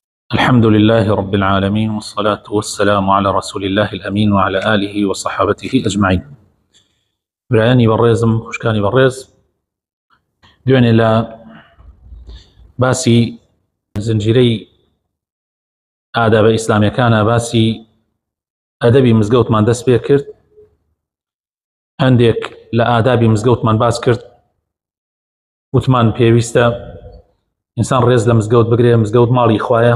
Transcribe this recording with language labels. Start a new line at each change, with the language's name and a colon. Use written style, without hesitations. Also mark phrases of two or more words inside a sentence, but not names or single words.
Arabic: الحمد لله رب العالمين، والصلاة والسلام على رسول الله الأمين وعلى آله وصحابته أجمعين.
Central Kurdish: برایانی بەڕێزم، خوشکانی بەڕێز، دوێنێ لە باسی زنجیرەی ئادابە ئیسلامیەکانە باسی ئەدەبی مزگەوتمان دەست پێ کرد. هەندێک لە ئادابی مزگەوتمان باس کرد، وتمان پێویستە ئینسان ڕێز لە مزگەوت بگرێ، مزگەوت ماڵی خوایە،